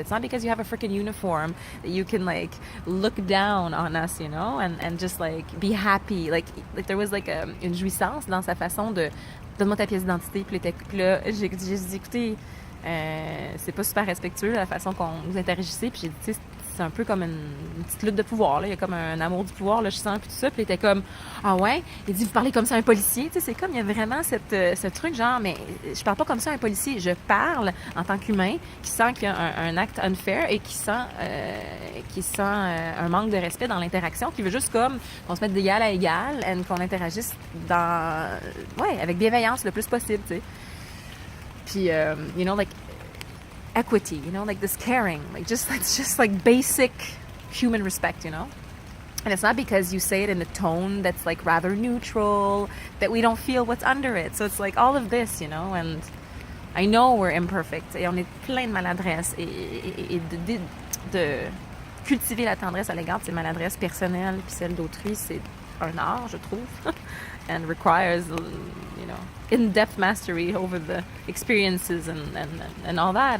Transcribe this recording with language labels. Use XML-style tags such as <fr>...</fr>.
<en>It's not because you have a freaking uniform that you can like look down on us, you know, and just like be happy. Like there was like</en> <fr>une jouissance dans sa façon de donne-moi ta pièce d'identité. Puis là, j'ai dit, écoutez, c'est pas super respectueux la façon qu'on vous interagissez. Puis j'ai dit, tu sais, c'est un peu comme une petite lutte de pouvoir, là. Il y a comme un amour du pouvoir, là, je sens, puis tout ça. Puis il était comme, ah ouais? Il dit, vous parlez comme ça à un policier. Tu sais, c'est comme, il y a vraiment ce truc, genre, mais je parle pas comme ça à un policier. Je parle en tant qu'humain qui sent qu'il y a un acte unfair et qui sent un manque de respect dans l'interaction, qui veut juste comme qu'on se mette d'égal à égal et qu'on interagisse avec bienveillance le plus possible, tu sais.</fr> <en>Puis, you know, like, equity, you know, like this caring, like it's just like basic human respect, you know? And it's not because you say it in a tone that's like rather neutral that we don't feel what's under it. So it's like all of this, you know, and I know we're imperfect</en> <fr>et on est plein de maladresses et de cultiver la tendresse à l'égard de ses maladresses personnelles puis celles d'autrui, c'est un art, je trouve,</fr> <en>and requires, you know, in-depth mastery over the experiences and all that.</en>